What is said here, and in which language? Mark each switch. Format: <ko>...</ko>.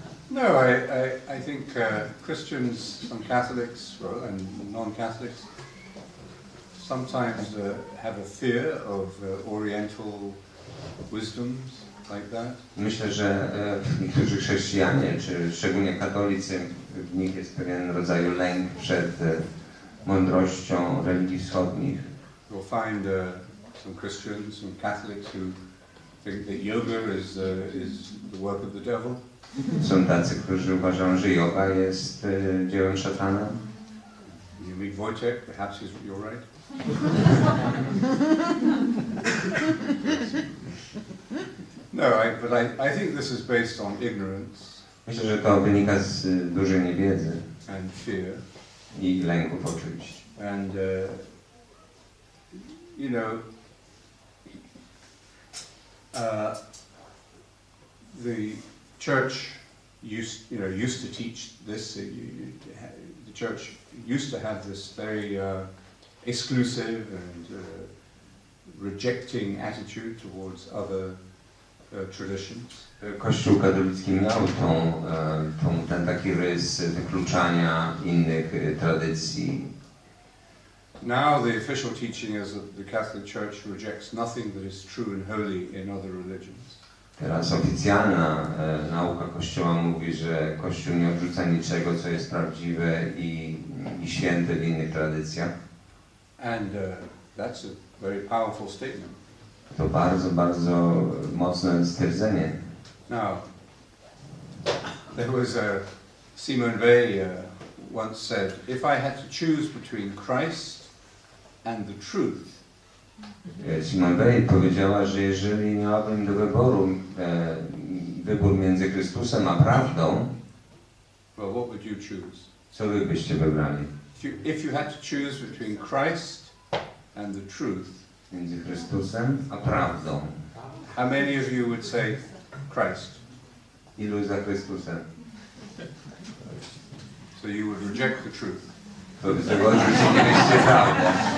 <en>No, I think Christians, some Catholics, and non-Catholics sometimes have a fear of Oriental wisdoms like that.</en> <pl>Myślę, że niektórzy chrześcijanie, czy szczególnie katolicy, w nich jest pewien rodzaj lęk przed mądrością religii wschodnich.</pl> <en>You'll find some Christians, some Catholics who think that yoga is the work of the devil.</en> <pl>Są tacy, którzy uważają, że yoga jest dziełem szatana.</pl> <en>You meet Wojciech, perhaps you're right. No, but I think this is based on ignorance.</en> <pl>Myślę, że to wynika z dużej niewiedzy</pl> <en>and fear</en> <pl>i lęków oczywiście.</pl> <en>And you know, the church used to teach this. The church used to have this very exclusive and rejecting attitude towards other traditions.</en> <pl>Kościół katolicki miał ten taki rys wykluczania innych tradycji.</pl> <en>Now the official teaching is that the Catholic Church rejects nothing that is true and holy in other religions.</en> <pl>Teraz oficjalna nauka Kościoła mówi, że Kościół nie odrzuca niczego, co jest prawdziwe i święte w innych tradycjach.</pl> <en>And that's a very powerful statement.</en> <pl>To bardzo, bardzo mocne stwierdzenie.</pl> <en>Now, there was Simone Weil once said, if I had to choose between Christ and the truth,</en> <pl>Simone Weil powiedziała, że jeżeli miałabym do wyboru wybór między Chrystusem a prawdą,</pl> <en>well, what would you choose?</en> <pl>co wy byście wybrali?</pl> <en>If you had to choose between Christ and the truth,</en> <pl>Między Chrystusem a prawdą.</pl> <en>how many of you would say Christ?</en> <pl>Ilu za Chrystusem?</pl> <en>So you would reject the truth.</en> <pl>To wy tego odrzucilibyście prawdę.</pl>